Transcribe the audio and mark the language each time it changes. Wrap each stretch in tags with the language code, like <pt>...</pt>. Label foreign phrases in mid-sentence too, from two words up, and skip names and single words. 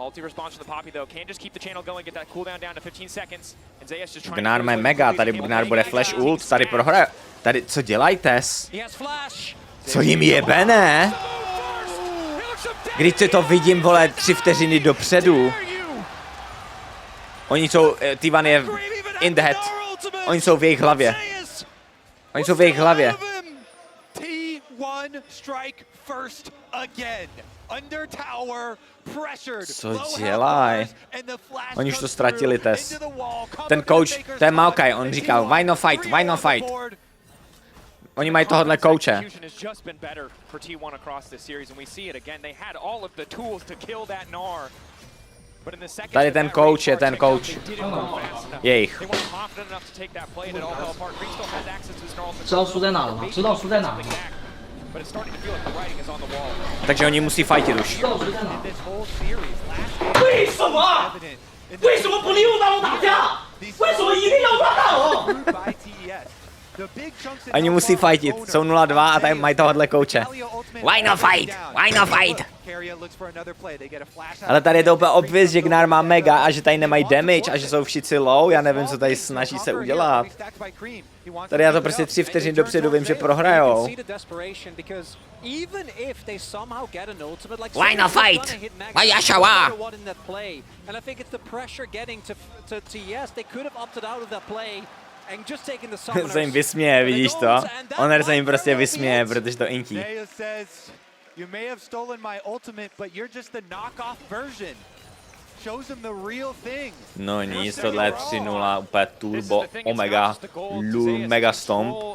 <cs>Gnár má mega, tady Gnár bude flash ult, tady prohraje. Tady, co dělají, Tes? Co jim jebe, ne? Když si to vidím, vole, 3 vteřiny dopředu. Oni jsou, T1 je</cs> <en>in the head.</en> <cs>Oni jsou v jejich hlavě. Co dělají? Oni už to ztratili, Tes. Ten coach, to je Maokai, on říkal,</cs> <en>why no fight?</en> <cs>Oni mají tohohle kouče. Tady ten coach je ten coach. Jejich.</cs> <zh>知道输在哪了吗？知道输在哪了吗？</zh> <cs>Takže oni musí fightit už.</cs> <zh>为什么？为什么不利用大龙打架？为什么一定要抓大龙？</zh> <cs>Oni musí fightit, jsou 0-2 a tady mají tohohle kouče.</cs> <en>Why no fight?</en> <cs>Ale tady je to úplně obvious, že Gnár má mega a že tady nemají damage a že jsou všichni low, já nevím, co tady snaží se udělat. Tady já to prostě 3 vteřin dopředu vím, že prohrajou.</cs> <en>Why no fight?</en> <cs>Why Yashawa? Se jim vysměje, vidíš to? Oner se jim prostě vysměje, protože to inkí. No nic, tohle je 3-0, úplně turbo, omega, lul, mega stomp.</cs>